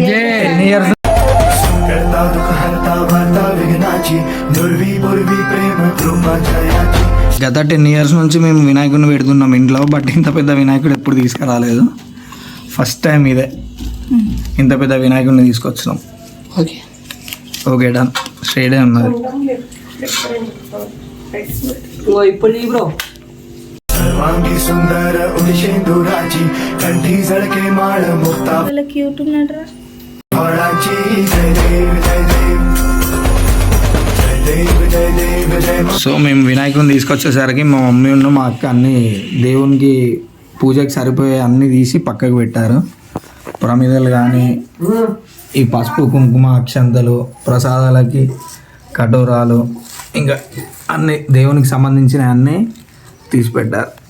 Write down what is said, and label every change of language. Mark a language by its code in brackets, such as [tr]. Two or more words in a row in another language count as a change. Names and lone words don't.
[te] గత 10 years నుంచి మేము వినాయకుడిని పెడుతున్నాం ఇంట్లో, బట్ ఇంత పెద్ద వినాయకుడు ఎప్పుడు తీసుకురాలేదు. [en] first time [te] ఇదే ఇంత పెద్ద వినాయకుడిని తీసుకొచ్చినాం. ఓకే [en] okay done, [te] స్ట్రైడే ఉన్నది. ఇప్పుడు బ్రో [mr] सर्वांगी सुंदर उदिशेंदुराची कंठी झळके माळ मुक्ता [te] క్యూట్ ఉన్నాడు. [mr] फळाची जय देव जय देव जय देव जय देव जय [te] సో మేము వినాయకుడిని తీసుకొచ్చేసరికి మా మమ్మీ ఉన్న మా అక్క అన్ని దేవునికి పూజకి సరిపోయే అన్ని తీసి పక్కకు పెట్టారు. ప్రమిదలు కానీ, ఈ పసుపు కుంకుమ అక్షంతలు, ప్రసాదాలకి కటోరాలు, ఇంకా అన్ని దేవునికి సంబంధించిన అన్నీ తీసి పెట్టారు.